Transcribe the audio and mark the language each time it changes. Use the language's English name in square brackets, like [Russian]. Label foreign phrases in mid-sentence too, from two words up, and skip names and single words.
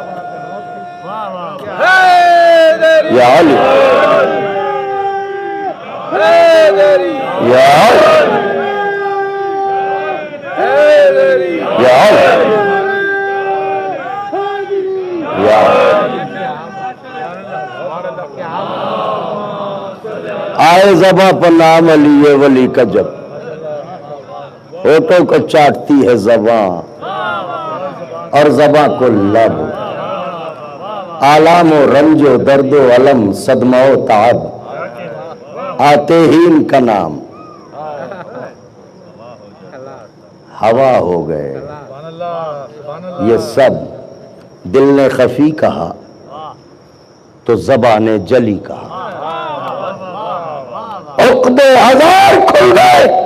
[Urdu] یا علی، یا علی، یا علی، یا آئے زباں پر نام علی ولی کا جب ہونٹوں کو چاٹتی ہے زباں اور زباں کو لب، آلام و رنج و درد و علم صدمہ و تعب آتے ہی ان کا نام ہوا ہو گئے۔ یہ سب دل نے خفی کہا تو زبان نے جلی کہا، عقدے ہزار کھل گئے۔